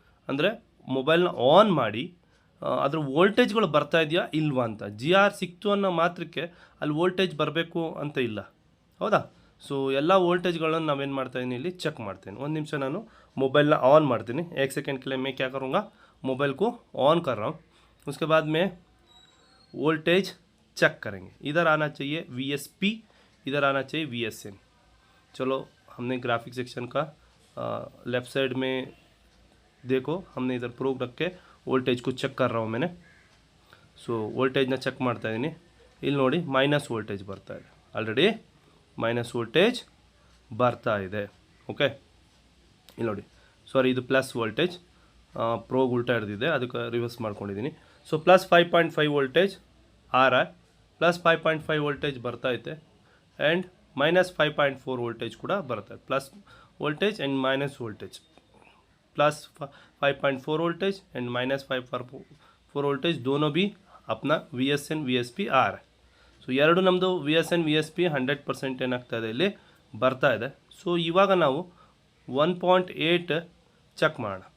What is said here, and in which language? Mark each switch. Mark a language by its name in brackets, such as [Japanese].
[Kannada] ಅಂದರೆ ಮೊಬೈಲ್ನ ಆನ್ ಮಾಡಿ ಅದ್ರ ವೋಲ್ಟೇಜ್ಗಳು ಬರ್ತಾ ಇದೆಯಾ ಇಲ್ವಾ ಅಂತ. GR ಸಿಕ್ತು ಅನ್ನೋ ಮಾತ್ರಕ್ಕೆ ಅಲ್ಲಿ ವೋಲ್ಟೇಜ್ ಬರಬೇಕು ಅಂತ ಇಲ್ಲ, ಹೌದಾ. ಸೊ ಎಲ್ಲ ವೋಲ್ಟೇಜ್ಗಳನ್ನು ನಾವೇನು ಮಾಡ್ತಾಯಿದ್ದೀನಿ ಇಲ್ಲಿ ಚೆಕ್ ಮಾಡ್ತೀನಿ. ಒಂದು ನಿಮಿಷ ನಾನು ಮೊಬೈಲ್ನ ಆನ್ ಮಾಡ್ತೀನಿ. [Hindi] 1 सेकंड के लिए मैं क्या करूँगा, मोबाइल को ऑन कर रहा हूँ. उसके बाद में वोल्टेज चेक करेंगे. इधर आना चाहिए VSP, इधर आना चाहिए VSN. चलो हमने ग्राफिक सेक्शन का लेफ़्ट साइड में देखो, हमने इधर प्रोब रख के वोल्टेज को ಚೆಕ್ कर रहा हूँ मैंने. [Kannada] ಸೊ ವೋಲ್ಟೇಜ್ನ ಚೆಕ್ ಮಾಡ್ತಾ ಇದ್ದೀನಿ. ಇಲ್ಲಿ ನೋಡಿ ಮೈನಸ್ ವೋಲ್ಟೇಜ್ ಬರ್ತಾ ಇದೆ, ಆಲ್ರೆಡಿ ಮೈನಸ್ ವೋಲ್ಟೇಜ್ ಬರ್ತಾ ಇದೆ. ಓಕೆ, ಇಲ್ಲಿ ನೋಡಿ, ಸಾರಿ ಇದು ಪ್ಲಸ್ ವೋಲ್ಟೇಜ್, ಪ್ರೋಗ್ ಉಲ್ಟಾ ಹಿಡಿದಿದೆ ಅದಕ್ಕೆ ರಿವರ್ಸ್ ಮಾಡ್ಕೊಂಡಿದ್ದೀನಿ. ಸೊ ಪ್ಲಸ್ 5.5 ವೋಲ್ಟೇಜ್ [Hindi] ಆ रहा है, [Kannada] ಪ್ಲಸ್ 5.5 ವೋಲ್ಟೇಜ್ ಬರ್ತಾ ಐತೆ ಆ್ಯಂಡ್ ಮೈನಸ್ 5.4 ವೋಲ್ಟೇಜ್ ಕೂಡ ಬರ್ತಾ ಇದೆ. [Hindi] Plus voltage and minus voltage, plus 5.4 voltage and minus 5.4 voltage दोनों भी अपना VSN VSP आ रहा है. [Kannada] ಸೊ ಎರಡು ನಮ್ಮದು VSN VSP 100% ಏನಾಗ್ತಾ ಇದೆ ಇಲ್ಲಿ ಬರ್ತಾ ಇದೆ. ಸೊ ಇವಾಗ ನಾವು 1.8 ಚೆಕ್ ಮಾಡೋಣ.